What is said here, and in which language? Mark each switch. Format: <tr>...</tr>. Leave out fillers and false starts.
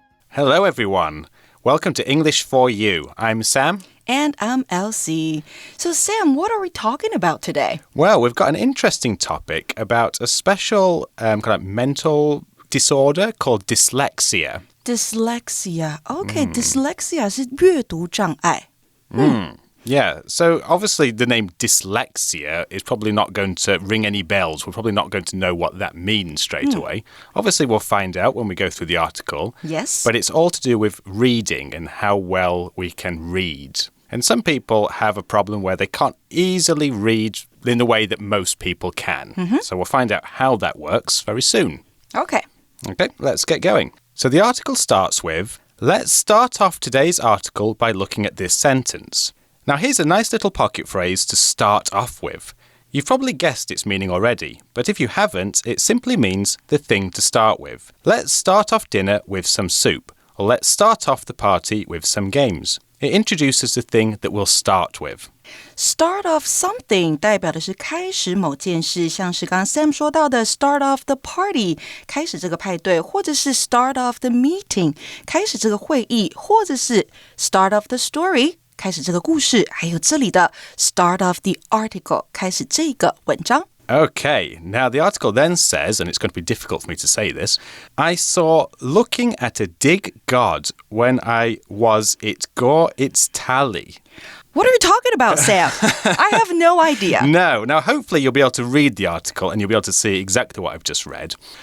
<en>Hello, everyone. Welcome to English for You. I'm Sam. And I'm Elsie. So, Sam, what are we talking about today? Well, we've got an interesting topic about a special kind of mental disorder called dyslexia. Dyslexia.</en> <zh>Okay, dyslexia 是阅读障碍。</zh> <en>Yeah, so obviously the name dyslexia is probably not going to ring any bells. We're probably not going to know what that means straight away. Obviously, we'll find out when we go through the article. Yes. But it's all to do with reading and how well we can read. And some people have a problem where they can't easily read in the way that most people can. So we'll find out how that works very soon. Okay. Okay, let's get going. So the article starts with, let's start off today's article by looking at this sentence. Now, here's a nice little pocket phrase to start off with. You've probably guessed its meaning already, but if you haven't, it simply means the thing to start with. Let's start off dinner with some soup, or let's start off the party with some games. It introduces the thing that we'll start with. Start off something</en> <zh>代表的是开始某件事，像是刚刚 Sam 说到的</zh> <en>start off the party</en> <zh>开始这个派对，或者是</zh> <en>start off the meeting</en> <zh>开始这个会议，或者是</zh> <en>start off the story</en> <zh>开始这个故事，还有这里的</zh> <en>start off the article</en> <zh>开始这个文章。</zh> <en>Okay, now the article then says, and it's going to be difficult for me to say this, I saw looking at a dig god when I was it gore its tally. What are you talking about, Sam? I have no idea. No, now hopefully you'll be able to read the article and you'll be able to see exactly what I've just read.</en>